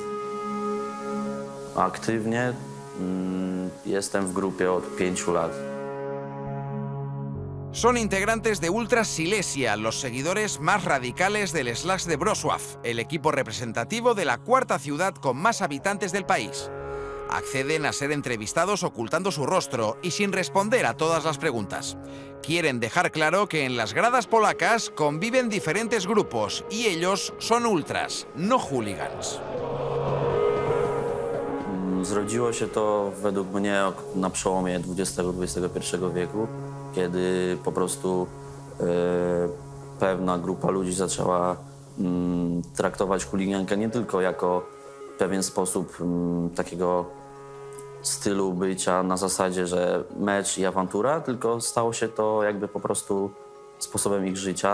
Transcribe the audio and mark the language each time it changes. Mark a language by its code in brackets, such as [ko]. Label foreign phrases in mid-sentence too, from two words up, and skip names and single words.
[pl] Aktywnie jestem w grupie od 5 lat. [es] Son integrantes de Ultras Silesia, los seguidores más radicales del Śląsk de Wrocław, el equipo representativo de la cuarta ciudad con más habitantes del país. Acceden a ser entrevistados ocultando su rostro y sin responder a todas las preguntas. Quieren dejar claro que en las gradas polacas conviven diferentes grupos y ellos son ultras, no hooligans. [pl] Zrodziło się to według mnie na przełomie XX-XXI wieku, kiedy po prostu pewna grupa ludzi zaczęła traktować chuligankę nie tylko jako pewien sposób takiego stylu bycia na zasadzie, że mecz i awantura, tylko stało się to jakby po prostu sposobem ich życia.